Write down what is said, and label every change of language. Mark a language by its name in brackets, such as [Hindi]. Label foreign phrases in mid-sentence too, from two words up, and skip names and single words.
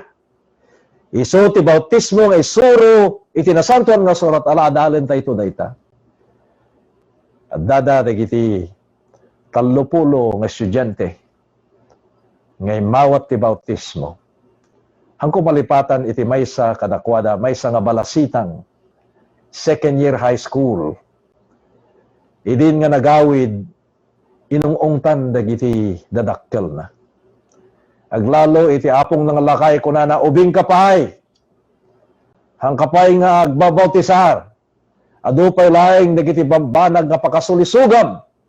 [Iloko] Isu ti bautismo nga isuro iti nasantuan nga surat ala adalen tayo dayta. At dada dagiti 30 nga estudyante nga mawat ti bautismo. Hangko malipatan iti maysa kadakwada maysa nga balasitang [English] second year high school. [Iloko] Idin nga nagawid inungungtan dagiti dadakkel na. Aglalo iti apong nga lakay kunana ubing kapay. Hang kapay nga agbabautisar. Adu pay laing dagiti bambanag nga pakasulisugam.